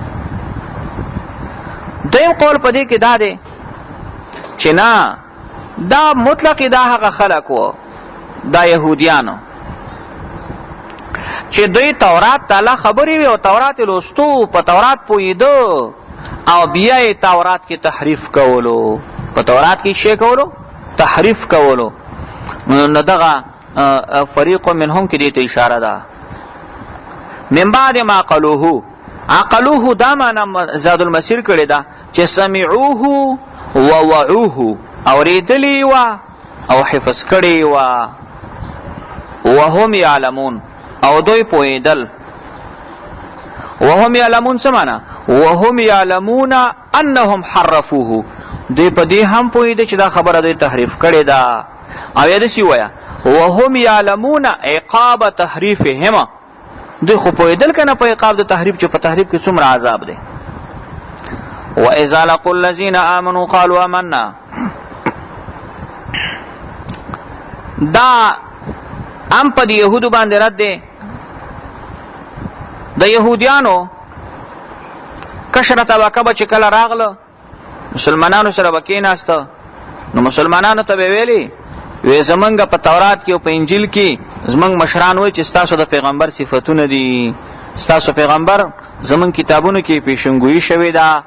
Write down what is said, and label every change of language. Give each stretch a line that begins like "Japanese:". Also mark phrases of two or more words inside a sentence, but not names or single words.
Pashto: دویم قول په دې کې دا دی چې نه دا مطلق دا هغه خلق وو دا يهوديانو چې دوی تورات تعالی خبرې وي او تورات لوستو په تورات پویدو او بیا یې تورات کې تحریف کولو، په تورات کې شی کولو تحریف کولو. نو دغه
Arabic: فریق منهم
Pashto: کې دې ته اشاره ده.
Arabic: من بعد ما قالوه،
Pashto: عقلوه دا معنا زاد المسیر کړی دا چې
Arabic: سمعوه و وعوه،
Pashto: اوریدلی وا او حفظ کړی وا،
Arabic: وهم يعلمون
Pashto: او دوی پویدل.
Arabic: وهم يعلمون
Pashto: څه معنا؟
Arabic: وهم يعلمون انهم حرفوه،
Pashto: دوی په دې هم پویده چې دا خبره دوی تحریف کړی دا. او یاد شي وایا وهم يعلمون عقاب تحریفهم، دوی خو پویدل کنه په عقاب د تحریف چې په تحریف کې څومره عذاب دی.
Arabic: واذا لقوا الذين امنوا قالوا آمنا،
Pashto: دا ام په يهودو باندې رد دی. د يهوديانو کشره طبقه به چې کله راغله مسلمانانو سره وکیناسته نو مسلمانانو ته ویلي وې زمونږ په تورات کې او په انجیل کې زمونږ مشران وایي چې تاسو د پیغمبر صفاتونه دي، تاسو پیغمبر زمونږ کتابونو کې پیشنګوئی شوی دا.